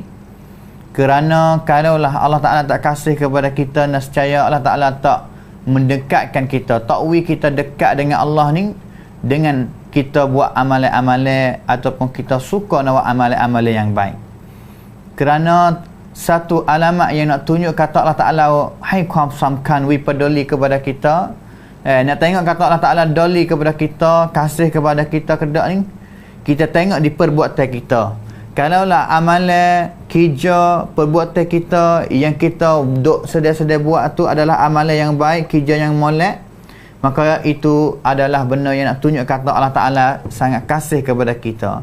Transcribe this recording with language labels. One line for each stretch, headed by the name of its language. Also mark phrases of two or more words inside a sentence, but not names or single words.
Malay: Kerana kalaulah Allah Ta'ala tak kasih kepada kita, nescaya Allah Ta'ala tak mendekatkan kita, tak beri kita dekat dengan Allah ni dengan kita buat amalan-amalan ataupun kita suka nak buat amalan-amalan yang baik. Kerana satu alamat yang nak tunjuk kata Allah Ta'ala hai ความสำคัญ we peduli kepada kita, nak tengok kata Allah Ta'ala doli kepada kita, kasih kepada kita kedak ni, kita tengok di perbuatan kita. Kalaulah amalan kerja perbuatan kita yang kita duk sedia-sedia buat tu adalah amalan yang baik, kerja yang molek, maka itu adalah benda yang nak tunjuk kata Allah Ta'ala sangat kasih kepada kita.